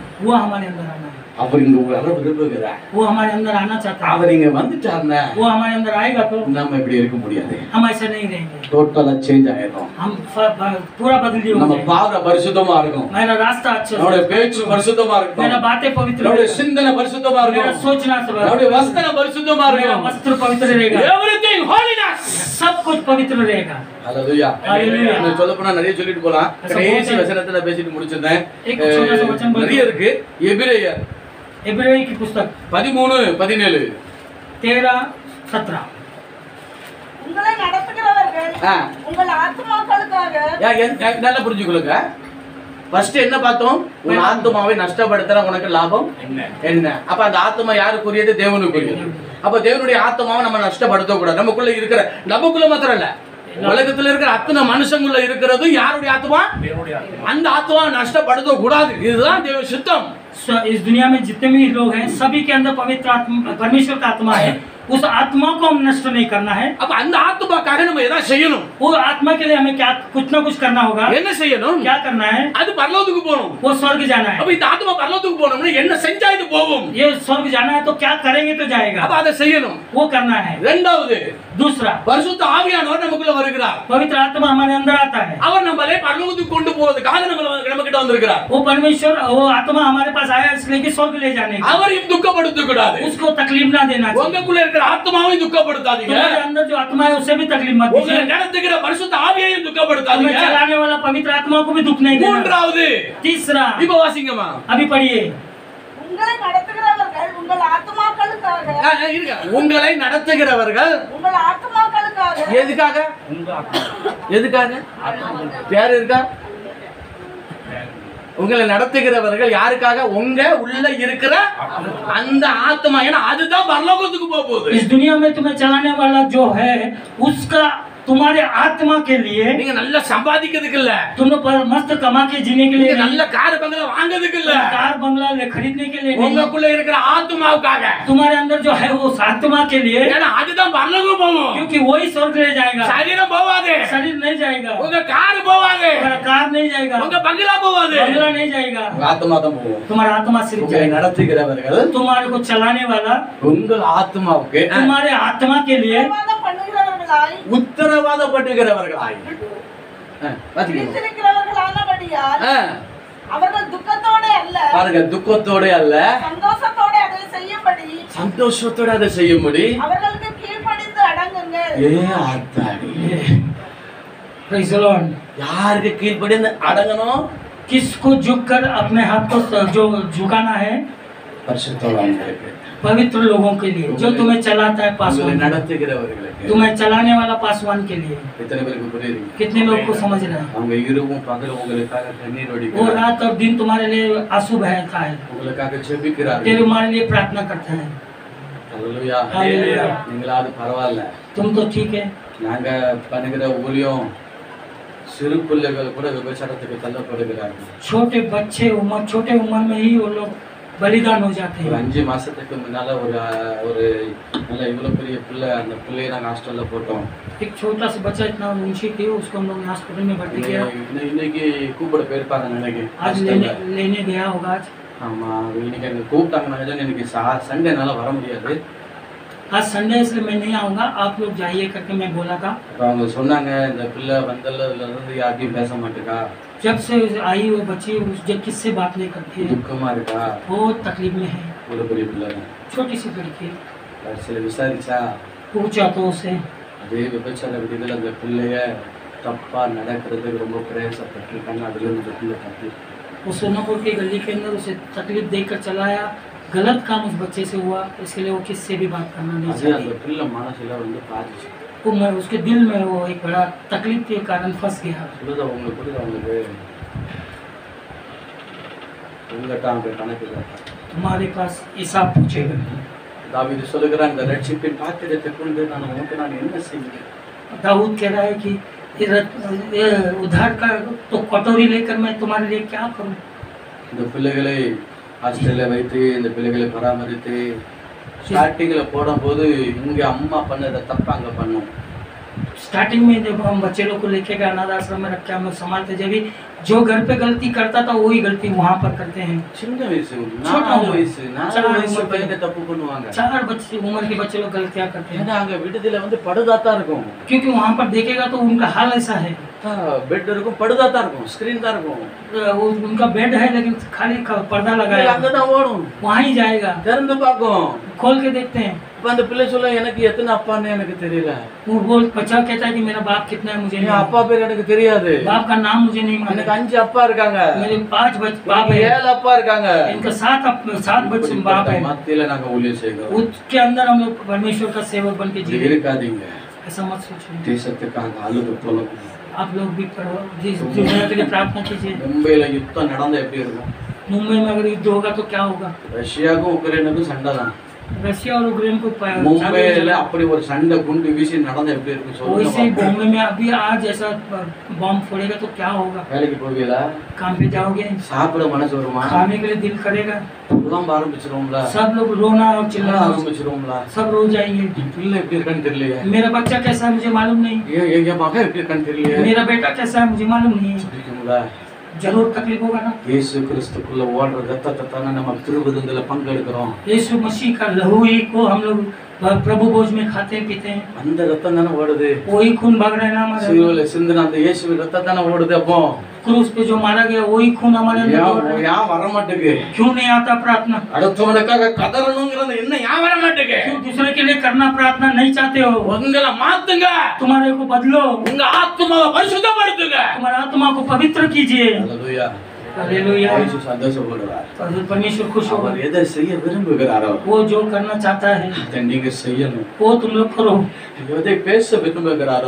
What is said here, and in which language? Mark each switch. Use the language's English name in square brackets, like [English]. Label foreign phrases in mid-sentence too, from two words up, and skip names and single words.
[Hindi] वो हमारे अंदर आना है, [Tamil] அவர் இங்க வர விரும்புகிறார். [Hindi] वो हमारे अंदर आना चाहता है, [Tamil] அவர் இங்க வந்துட்டாருன்னா [Hindi] वो हमारे अंदर आएगा तो [Tamil] நம்ம இப்படி இருக்க முடியாது. [Hindi] हम ऐसा नहीं रहेंगे, [English] totally change [Tamil] ஆயிடும். [Hindi] हम पूरा बदल [Tamil] நம்ம [Hindi] जाएंगे। [Tamil] பாதை பரிசுத்தமா இருக்கும், [Hindi] मेरा रास्ता अच्छा [Tamil] நம்முடைய [Hindi] है, [Tamil] பேச்சு பரிசுத்தமா இருக்கும், [Hindi] मेरा बातें पवित्र [Tamil] நம்முடைய [Hindi] रहेगा, [Tamil] சிந்தனை பரிசுத்தமா [Hindi] मेरा [Tamil] இருக்கும், [Hindi] सोचना सब, [Tamil] நம்முடைய வஸ்திரம் பரிசுத்தமா [Hindi] मेरा [Tamil] இருக்கும். [Hindi] वस्त्र पवित्र रहेगा, [English] Everything holiness. [Hindi] सब कुछ पवित्र रहेगा। [Tamil] ஹalleluya. Hallelujah. இன்னும் சொல்லப் போனா நிறைய சொல்லிட்டு போலாம். கடைசி வசனத்துல பேசிட்டு முடிச்சிருந்தேன். [Hindi] एक छोटा सा वचन बोल, [Tamil] நிறைய இருக்கு. எபிரேயர் [Hindi] इब्रानी की पुस्तक 13:17. 13:17 [Tamil] உங்களை நடத்துகிறவர்கள் ஆ. உங்கள் ஆத்துமாக்களுக்காக நல்லா புரிஞ்சுக்கொள்ளுங்க. ஃபர்ஸ்ட் என்ன பார்த்தோம்? உன் ஆத்துமாவை நஷ்டப்படுத்துற உனக்கு லாபம் என்ன? அப்ப அந்த ஆத்துமா யாருக்குரியது? தேவனுக்குரியது. அப்ப தேவனுடைய ஆத்துமாவை நம்ம நஷ்டப்படுத்த கூடாது. நமக்குள்ள மாத்திரம் இல்ல, உலகத்துல இருக்கிற அத்தனை மனுஷங்குள்ள இருக்கிறது யாருடைய ஆத்துமா? அந்த ஆத்துமாவை நஷ்டப்படுத்த கூடாது. இதுதான் தேவ சித்தம். [Hindi] इस दुनिया में जितने भी लोग हैं सभी के अंदर पवित्र आत्मा, परमेश्वर का आत्मा है, उस आत्मा को हम नष्ट नहीं करना है। [Tamil] அப்ப அந்த ஆத்துமாக்காக நம்ம எதா செய்யணும். [Hindi] वो आत्मा के लिए हमें क्या कुछ ना कुछ करना होगा। [Tamil] என்ன செய்யணும்? [Hindi] क्या करना है? [Tamil] அது பரலோகத்துக்கு போகணும். [Hindi] वो स्वर्ग जाना है। [Tamil] அப்ப இந்த ஆத்துமா பரலோகத்துக்கு போகணும்னா என்ன செஞ்சா இது போகும்? [Hindi] ये स्वर्ग जाना है तो क्या करेंगे तो जाएगा। [Tamil] அப்ப அதை செய்யணும். [Hindi] वो करना है। [Tamil] இரண்டாவது, [Hindi] दूसरा, [Tamil] பரிசுத்த ஆவியானவர் நமக்குள்ள வருகிறார். [Hindi] पवित्र आत्मा हमारे अंदर आता है। [Tamil] அவர் நம்மளை பரலோகத்துக்கு கொண்டு போவதற்காக நம்ம கிட்ட வந்திருக்கிறார். [Hindi] वो परमेश्वर, वो आत्मा हमारे पास आया इसलिए कि स्वर्ग ले जाने के। [Tamil] அவரையும் துக்கப்படுத்த கூடாது. [Hindi] उसको तकलीफ ना देना चाहिए। [Tamil] உங்களுக்குள்ள இருக்கிற ஆத்மாவையும் துக்கப்படுத்தாதீங்க. [Hindi] तुम्हारे अंदर जो आत्मा है उसे भी तकलीफ मत [Tamil] உங்களை [Hindi] दीजिए। [Tamil] நடத்துகிற பரிசுத்த ஆவியையும் [Hindi] तुम्हें [Tamil] துக்கப்படுத்தாதீங்க. [Hindi] चलाने वाला पवित्र आत्मा को भी दुख नहीं देना। [Tamil] மூன்றாவது, [Hindi] तीसरा, [Tamil] இப்ப வாசிங்கம்மா. [Hindi] अभी पढ़िए। [Tamil] உங்களை நடத்துகிறவர்கள் உங்கள் ஆத்துமாக்களுக்காக இருங்க. உங்களை நடத்துகிறவர்கள் உங்கள் ஆத்துமாக்களுக்காக எதுக்காக? எதுக்காக? பேர் இருக்கா? உங்களை நடத்துகிறவர்கள் யாருக்காக? உங்க உள்ள இருக்கிற அந்த ஆத்மா. ஏன்னா அதுதான் பரலோகத்துக்கு போக போகுது. [Hindi] इस दुनिया में तुम्हें चलाने वाला जो है उसका तुम्हारे आत्मा के लिए। [Tamil] நீங்க நல்லா சம்பாதிக்கிறதுக்கு இல்ல, [Hindi] तुम लोग मस्त कमा के जीने के लिए [Tamil] நீங்க [Hindi] नहीं, [Tamil] நல்ல கார் बंगला வாங்குறதுக்கு இல்ல, [Hindi] कार बंगला खरीदने के लिए नहीं, [Tamil] உங்களுக்குள்ள இருக்கிற ஆத்மாவுக்காக. [Hindi] तुम्हारे अंदर जो है वो आत्मा के लिए। [Tamil] ஏன்னா அதுதான் பரலோகம் போகும். [Hindi] क्योंकि वही स्वर्ग ले जाएगा। [Tamil] சரீரம் போவாது, [Hindi] शरीर नहीं जाएगा, [Tamil] உங்க கார் போவாது, [Hindi] कार नहीं जाएगा, [Tamil] உங்க பங்களா போவாது, [Hindi] बंगला नहीं जाएगा, [Tamil] ஆத்மா தான் போகும். [Hindi] तुम्हारा आत्मा सिर्फ [Tamil] உங்களை [Hindi] जाएगा। [Tamil] நடத்துகிறவர்கள் [Hindi] तुम्हारे को चलाने वाला [Tamil] உங்கள் ஆத்மாவுக்கு [Hindi] तुम्हारे आत्मा के लिए [Tamil] உத்தரவாதம் பண்ணுகிறவர்களாய் உத்தரவாதப்படுகிறவர்களாய் பிரித்திருக்கிறவர்களானபடியால் அவர்கள் துக்கத்தோட அல்ல, பாருங்க, துக்கத்தோட அல்ல, சந்தோஷத்தோட அதை செய்யும்படி சந்தோஷத்தோட அதை செய்யும்படி அவர்களுக்கு கீழ்ப்படிந்து அடங்குங்கள். ஆத்தாடி, [English] Praise the Lord। [Tamil] யாருக்கு கீழ்ப்படிந்து அடங்கணும்? [Hindi] किसको झुककर अपने हाथ को जो झुकाना है? [Tamil] பரிசுத்தவான்களுக்கு, [Hindi] पवित्र लोगों के लिए, जो तुम्हें चलाता है [Tamil] உங்களை [Hindi] पासवान, [Tamil] நடத்துகிறவர்களுக்கு. [Hindi] तुम्हें चलाने वाला पासवान के लिए। [Tamil] எத்தனை பேருக்கு புரியுது? [Hindi] कितने लोग को समझ रहे हैं? [Tamil] அவங்க இரவும் பகலும் உங்களுக்காக கண்ணீர் [Hindi] वो [Tamil] வடிக்கிறார்கள், [Hindi] रात और दिन तुम्हारे लिए आंसू बहता है, [Tamil] உங்களுக்காக ஜெபிக்கிறார்கள். [Hindi] तुम्हारे लिए प्रार्थना करते हैं। [Tamil] அல்லேலூயா. அல்லேலூயா. நீங்களாவது பரவாயில்ல, [Hindi] तुम तो ठीक है। [Tamil] நாங்க பண்ணுகிற ஊழியம் சிறு பிள்ளைகள் கூட விபச்சாரத்துக்கு தள்ளப்படுகிறார்கள். [Hindi] छोटे बच्चे छोटे उम्र में ही वो लोग बलिदान हो जाते [Tamil] ஒரு [Hindi] हैं। [Tamil] 5 மாசத்துக்கு முன்னால ஒரு நல்ல இவ்வளவு பெரிய பிள்ளை, அந்த பிள்ளையை நாங்க ஹாஸ்டல்ல போட்டோம். [Hindi] एक छोटा सा बच्चा इतना ऊंची थी, उसको हम लोग हॉस्पिटल में भर्ती किया। [Tamil] இன்னைக்கு கூப்பிட போயிருப்பாங்க நினைக்கு [Hindi] आज लेने गया होगा आज। [Tamil] ஆமா, இன்னைக்கு எனக்கு கூப்பிட்டாங்க. எனக்கு சண்டேனால வர முடியாது. [Hindi] आज संडे इसलिए मैं नहीं आऊँगा, आप लोग जाइए करके मैं बोला था। [Tamil] அப்ப அவங்க சொன்னாங்க, இந்த பிள்ளை வந்ததுல இருந்து யார்கிட்டயும் பேச மாட்டேக்கா, [Hindi] जब से आई वो बच्ची जब किससे बात नहीं करती है, [Tamil] துக்கமா இருக்கா, [Hindi] बहुत तकलीफ में है। [Tamil] ஒரு பெரிய பிள்ளை தான். [Hindi] छोटी सी लड़की, [Tamil] கடைசியில விசாரிச்சா [Hindi] पूछा तो उसे [Tamil] அதே விபச்சார விதிகள் அந்த பிள்ளைய தப்பா நடக்கிறதுக்கு ரொம்ப பிரயாசப்பட்டிருக்காங்க. அதுல இருந்து இந்த பிள்ளை தப்பி [Hindi] वो सोनापुर की गली के अंदर उसे तकलीफ देकर चलाया, गलत काम उस बच्चे से हुआ, इसके लिए वो किससे भी बात करना नहीं [Tamil] அது [Hindi] चाहती। [Tamil] அந்த பிள்ளை மனசுல வந்து பாதிச்சு. [Hindi] उसके दिल में वो एक बड़ा तकलीफ के कारण फंस गया। [Tamil] சொல்லுதா உங்களுக்கு புரியுதா? உங்களுக்கு உங்கள்கிட்ட அவங்க கணக்கு கேட்பாங்க. [Hindi] तुम्हारे पास हिसाब पूछेगा। [Tamil] தாவீது சொல்லுகிறான், இந்த ரட்சிப்பின் பாத்திரத்தை கொண்டு நான் என்ன செய்வேன்? [Hindi] दाऊद कह रहा है कि ये उधार का तो कटोरी लेकर मैं तुम्हारे लिए क्या करूं? [Tamil] இந்த பிள்ளைகளை ஹாஸ்டல்ல வைத்து இந்த பிள்ளைகளை பராமரித்து ஸ்டார்டிங்ல போடும்போது இங்க அம்மா பண்ணத தப்பா அங்க பண்ணும். [Hindi] स्टार्टिंग में जब हम बच्चे लोग को लेके गए अनाथ आश्रम में रख के हम लोग संभालते, जब भी जो घर पे गलती करता था वही गलती वहाँ पर करते हैं। [Tamil] சின்ன வயசு, [Hindi] छोटा 4 उम्र, [Tamil] வயசு 4 வயசு [Hindi] उम्र [Tamil] பையனை தப்பு பண்ணுவாங்க. [Hindi] 4 बच्चे उम्र के बच्चे लोग गलतियाँ करते हैं, [Tamil] ஏன்னா அங்க விடுதலை வந்து படுதாத்தான் இருக்கும். [Hindi] क्योंकि वहाँ पर देखेगा तो उनका हाल ऐसा है। [Tamil] பெட் இருக்கும், படுதாத்தான் இருக்கும், ஸ்கிரீன் தான் இருக்கும். [Hindi] उनका बेड है लेकिन खाली पर्दा लगाया, [Tamil] அங்கதான் ஓடும், [Hindi] वहाँ ही जाएगा, [Tamil] திறந்து பார்க்கும். [Hindi] खोल के देखते हैं। [Tamil] இப்ப அந்த பிள்ளை சொல்ல, எனக்கு எத்தனை அப்பான்னு எனக்கு தெரியல, [Hindi] वो बच्चा कहता है कि मेरा बाप कितना है मुझे [Tamil] என் [Hindi] नहीं [Tamil] அப்பா பேர் எனக்கு தெரியாது, [Hindi] मालूम, बाप का नाम मुझे नहीं मालूम, [Tamil] எனக்கு 5 அப்பா இருக்காங்க, [Hindi] मेरे 5 बाप है, [Tamil] 7 அப்பா இருக்காங்க. [Hindi] इनका 7 बच्चे बाप है। [Tamil] மத்தியில நாங்க ஊழியம் செய்கிறோம். [Hindi] उसके अंदर हम लोग परमेश्वर का सेवक बन के [Tamil] இப்படி [Hindi] जी, [Tamil] இருக்காதீங்க. [Hindi] ऐसा मत सोचिए। [Tamil] தேசத்துக்காக அழுது புலம்புங்க. [Hindi] आप लोग भी दुनिया के लिए प्रार्थना कीजिए। [Tamil] மும்பைல யுத்தம் நடந்தா எப்படி இருக்கும்? [Hindi] मुंबई में अगर युद्ध होगा तो क्या होगा? [Tamil] ரஷ்யாவுக்கும் உக்ரைனுக்கும் சண்டை தான். [Hindi] रशिया और यूक्रेन को [Tamil] மும்பைல அப்படி ஒரு சண்டை குண்டு வீசி நடந்தா எப்படி இருக்கும் [Hindi] वैसे [Tamil] சொல்லுங்க [Hindi] बॉम्बे में अभी आज ऐसा बॉम्ब फोड़ेगा तो क्या होगा? [Tamil] வேலைக்கு போவீங்களா [Hindi] काम पे जाओगे, [Tamil] சாப்பிட மனசு வருமா [Hindi] खाने के लिए दिल करेगा, [Tamil] புலம்ப ஆரம்பிச்சிருவோம்ல [Hindi] सब लोग रोना और चिल्लाना [Tamil] ஆரம்பிச்சிருவோம்ல [Hindi] सब रो जाएंगे। [Tamil] பிள்ளை எப்படி இருக்கான்னு தெரியலையே [Hindi] मेरा बच्चा कैसा है मुझे मालूम नहीं, [Tamil] என் மகன் எப்படி இருக்கான்னு தெரியலையே [Hindi] मेरा बेटा कैसा है मुझे मालूम नहीं। [Tamil] சொல்லிக்கோங்களா [Hindi] जरूर तकलीफ होगा ना। [Tamil] இயேசு கிறிஸ்துக்குள்ள ஓடுற ரத்தத்தை தானே நம்ம திருவிருந்துல பங்கெடுக்கிறோம் [Hindi] यीशु मसीह का लहू ही को हम लोग प्रभु भोज में खाते पीते हैं, [Tamil] அந்த ரத்தம் தானே ஓடுது [Hindi] वही खून भाग रहा है ना हमारे [Tamil] சிலுவையில சிந்தின அந்த இயேசுவின் ரத்தம் தானே ஓடுது அப்போ [Hindi] क्रूस पे जो मारा गया वही खून हमारे अंदर दौड़ रहा है। [Tamil] ஏன் வர மாட்டேங்குது [Hindi] क्यों नहीं आता प्रार्थना? [Tamil] அடுத்தவனுக்காக கதறணுங்கிறது என்ன ஏன் வர மாட்டேங்குது [Hindi] क्यों दूसरे के लिए करना प्रार्थना नहीं चाहते हो? [Tamil] உங்களை மாத்துங்க, [Hindi] तुम्हारे को बदलो, [Tamil] உங்க ஆத்மாவை பரிசுத்தப்படுத்துங்க. [Hindi] तुम्हारे आत्मा को पवित्र कीजिए। [Tamil] அல்லேலூயா [Hindi] हालेलुया। [Tamil] இயேசு சந்தோஷப்படுவார் [Hindi] परमेश्वर खुश होगा। [Tamil] அவர் எதை செய்ய விரும்புகிறாரோ [Hindi] वो जो करना चाहता है [Tamil] அதை நீங்க செய்யணும் [Hindi] वो तुम लोग करो, [Tamil] எதை பேச விரும்புகிறாரோ